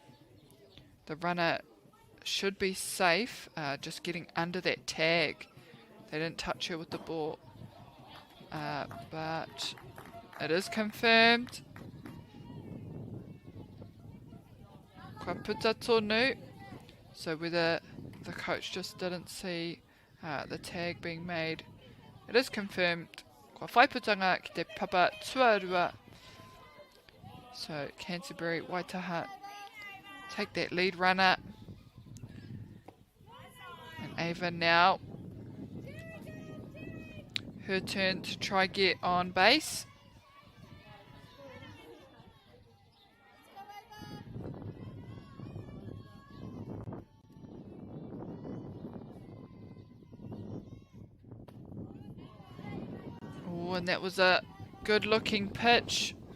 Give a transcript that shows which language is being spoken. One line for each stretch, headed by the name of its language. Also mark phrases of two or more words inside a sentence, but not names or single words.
English: The runner should be safe, just getting under that tag. They didn't touch her with the ball, but it is confirmed.
Māori: Kua puta tonu.
English: So whether the coach just didn't see the tag being made, it is confirmed.
Māori: Kua whaiputanga ki te papa tuarua.
English: So Canterbury, Waitaha take that lead runner. And Ava now, her turn to try get on base. Oh, and that was a good looking pitch.